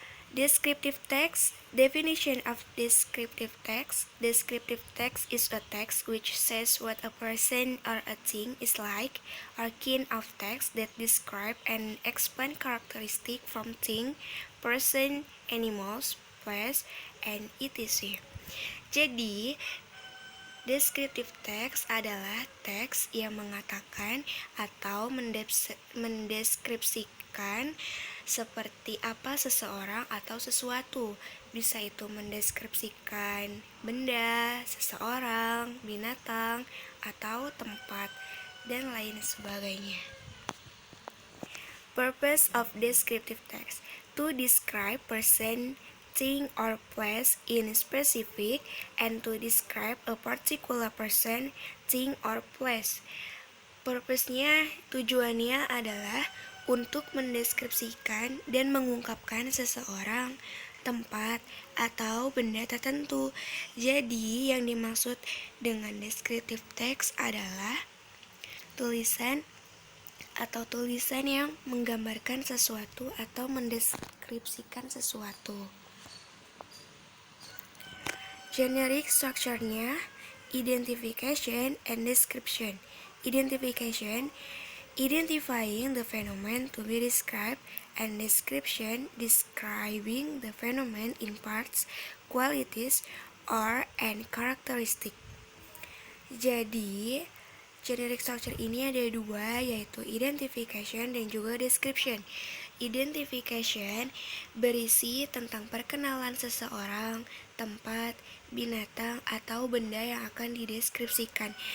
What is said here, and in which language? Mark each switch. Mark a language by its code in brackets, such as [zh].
[en] Descriptive text. Definition of descriptive text. Descriptive text is a text which says what a person or a thing is like, or kind of text that describe and explain characteristic from thing, person, animals, place, and etc. [id] Jadi, descriptive text adalah teks yang mengatakan atau mendeskripsikan seperti apa seseorang atau sesuatu. Bisa itu mendeskripsikan benda, seseorang, binatang, atau tempat, dan lain sebagainya. [en] Purpose of descriptive text: to describe person, thing, or place in specific, and to describe a particular person, thing, or place. [id] Purpose-nya, tujuannya adalah untuk mendeskripsikan dan mengungkapkan seseorang, tempat, atau benda tertentu. Jadi, yang dimaksud dengan descriptive text adalah tulisan atau tulisan yang menggambarkan sesuatu atau mendeskripsikan sesuatu. [en] Generic structure-nya, identification and description. Identification, identifying the phenomenon to be described, and description, describing the phenomenon in parts, qualities, or and characteristic. [id] Jadi, generic structure ini ada dua, yaitu identification dan juga description. Identification berisi tentang perkenalan seseorang, tempat, binatang, atau benda yang akan dideskripsikan.